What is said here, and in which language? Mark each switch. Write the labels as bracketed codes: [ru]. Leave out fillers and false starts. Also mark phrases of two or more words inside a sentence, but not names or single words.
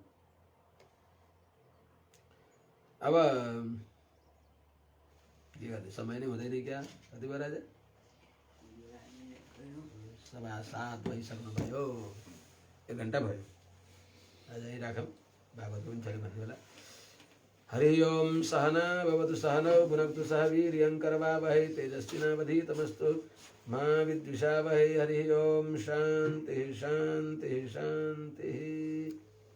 [ne] अब के गर्ने, समय नै हुँदैन क्या। कति भयो राजा? 7:15 भइसक्नुभयो, 1 घन्टा भयो। आज यही राखौँ, भागवत पनि छैन भन्ने बेला। [sa] हरि ओम सहना भवतु सहनौ भुनक्तु सह वीर्यं करवावहै तेजस्विनावधीतमस्तु मा विद्विषावहै। हरि ओम शान्तिः शान्तिः शान्तिः।